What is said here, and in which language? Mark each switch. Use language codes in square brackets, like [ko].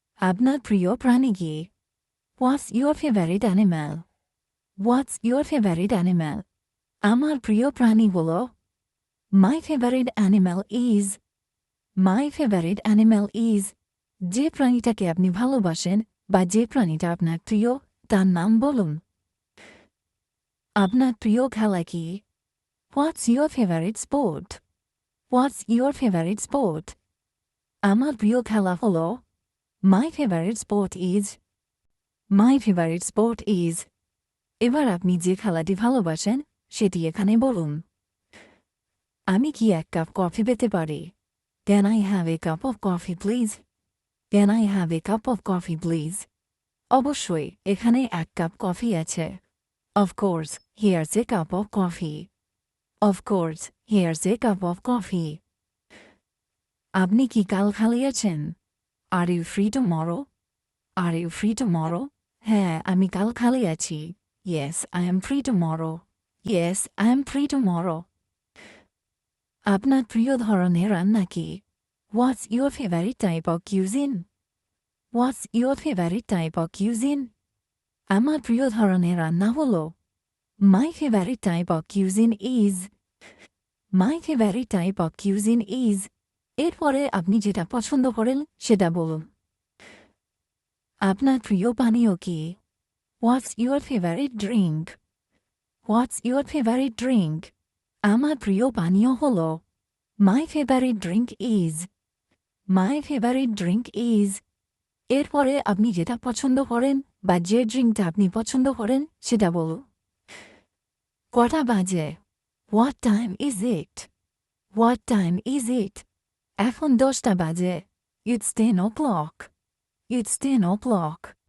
[bn] আপনার প্রিয় প্রাণী কি? [en] What's your favorite animal? What's your favorite animal? [bn] আমার প্রিয় প্রাণী হলো [en] My favorite animal is. My favorite animal is. [bn] যে প্রাণীটাকে আপনি ভালোবাসেন বা যে প্রাণীটা আপনার প্রিয় তার নাম বলুন। আপনার প্রিয় খেলা কি? [en] What's your favorite sport? What's your favorite sport? [bn] আমার প্রিয় খেলা হলো [en] My favorite sport is. My favorite sport is. [bn] এবার আপনি যে খেলাটি ভালোবাসেন সেটি এখানে বলুন। আমি কি এক কাপ কফি পেতে পারি? [en] Can I have a cup of coffee please? Can I have a cup of coffee please? [bn] অবশ্যই এখানে এক কাপ কফি আছে। [en] Of course, here's a cup of coffee. Of course, here's a cup of coffee. [bn] আপনি কি কাল খালি আছেন? [en] Are you free tomorrow? Are you free tomorrow? [bn] হ্যাঁ, আমি কাল খালি আছি। [en] Yes, I am free tomorrow. Yes, I am free tomorrow. [bn] আপনার প্রিয় ধরনের রান্না কি? [en] What's your favorite type of cuisine? What's your favorite type of cuisine? [bn] আমার প্রিয় ধরনের রান্না হলো [en] My favorite type of cuisine is. My favorite type of cuisine is. [bn] এরপরে আপনি যেটা পছন্দ করেন সেটা বলুন। আপনার প্রিয় পানীয় কি? [en] What's your favorite drink? What's your favorite drink? [bn] আমার প্রিয় পানীয় হলো [en] My favorite drink is. My favorite drink is. [bn] এরপরে আপনি যেটা পছন্দ করেন বা যে ড্রিঙ্কটা আপনি পছন্দ করেন সেটা বলুন। কটা বাজে? [en] What time is it? What time is it? [bn] এখন 10টা বাজে। [en] It's 10 o'clock. It's 10 o'clock.